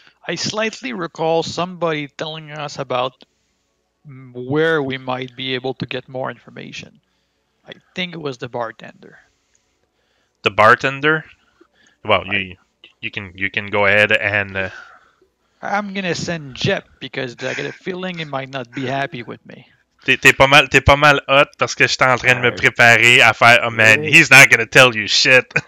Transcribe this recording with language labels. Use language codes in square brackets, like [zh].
[en] I slightly recall somebody telling us about where we might be able to get more information. I think it was the bartender. The bartender? Well, you can go ahead and. I'm gonna send Jep because I get a feeling he might not be happy with me. [fr] T'es pas mal hot parce que j'étais en train de me préparer à faire. [en] Oh man, he's not gonna tell you shit.